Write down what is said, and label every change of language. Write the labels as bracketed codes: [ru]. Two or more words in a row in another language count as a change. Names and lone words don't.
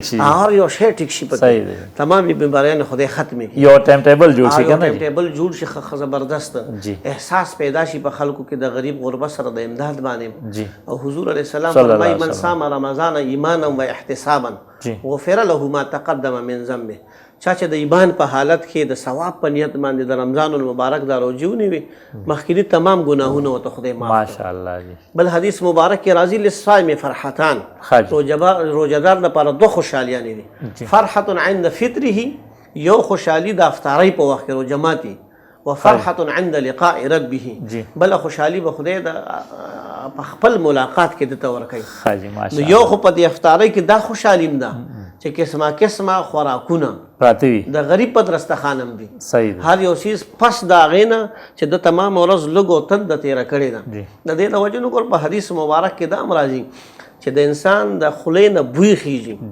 [ps] هر یو شی ټیک شي پکې تمام بیماریان خدای ختمې یو ټایم ټیبل جوړ شي کنه ټایم ټیبل جوړ شي خو زبردست احساس پیدا شي په خلکو کې د غریب غربت سره د امداد باندې او حضور [ar] علیه السلام [ps] فرمایي [ar] من صام رمضان ایمانا و احتسابا غفر له ما تقدم من ذنبه [ps] چا چې د ایمان په حالت کې د ثواب په نیت باندې د رمضان المبارک دا روزه ونیوي مخکینی تمام ګناهونه ورته خدای معاف ماشاءالله جی بل حدیث مبارک کې راځي [ar] للصائم فرحتان [ps] روزهدار لپاره دوه خوشحالیانې دي [ar] فرحة عند فطره [ps] یو خوشحالي د افطارۍ په وخت کې روزه ماتي [ar] وفرحة عند لقاء ربه [ps] بل خوشحالي به خدای د خپل ملاقات کې دته ورکوي نو یو خو په دې افطارۍ کې دا خوشحالي ده چې قسمه قسمه خوراکونه پراته وي د غریب په درستخانم دي صحیح هر یو چیز پس د هغې نه چې د تمام ورځ لږ او تنده تېره کړې ده د دې د وجې نه ګور په حدیث مبارک کې دا هم راځي چې د انسان د خولې نه بوی خیږي